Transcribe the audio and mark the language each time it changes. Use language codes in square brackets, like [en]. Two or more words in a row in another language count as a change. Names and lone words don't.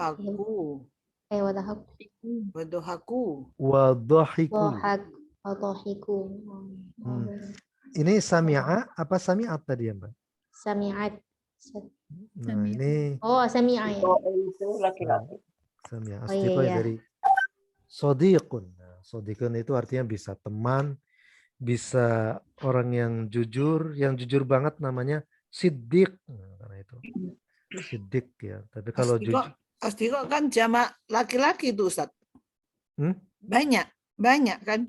[id] Wadhahiku. Ini sami'a apa sami'at tadi ya, Mbak? Sami'at. Nah, ini sami'a ya. Itu laki-laki. [ar] سمع أصدقائي [id] dari sodiqun. Nah, sodiqun itu artinya bisa teman, bisa orang yang jujur banget namanya siddiq. Nah, karena itu siddiq ya. Tapi kalau jujur Asdiqo kan jamak laki-laki itu, Ustaz. Banyak kan?